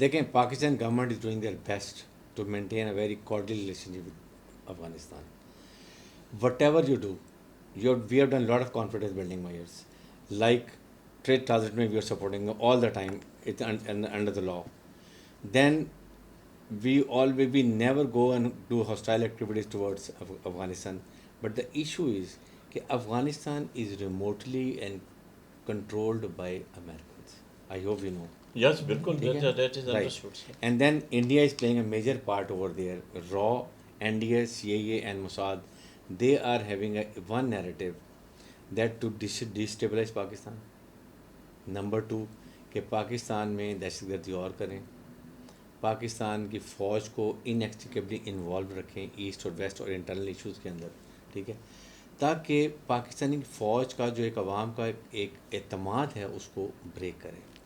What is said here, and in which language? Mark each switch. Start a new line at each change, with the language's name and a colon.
English: دیکھیں, Pakistan government is doing their best to maintain a very cordial relationship with Afghanistan. Whatever you do, we have done lot of confidence building measures, like trade transit میں we are supporting all the time under the law. Then we never go and do hostile activities towards Afghanistan. But the issue is that Afghanistan is remotely and controlled by Americans. I hope you know. Yes, بالکل, that is Right. understood. And then India is playing a major part over there. RAW, NDA, CIA and Mossad, they are having one narrative that to destabilize Pakistan. Number 2,
Urdu: کہ پاکستان میں دہشت گردی اور کریں, پاکستان کی فوج کو انیکسٹیکیبلی انوالو رکھیں ایسٹ اور ویسٹ اور انٹرنل ایشوز کے اندر, ٹھیک ہے, تاکہ پاکستانی فوج کا جو ایک عوام کا ایک اعتماد ہے اس کو بریک کریں.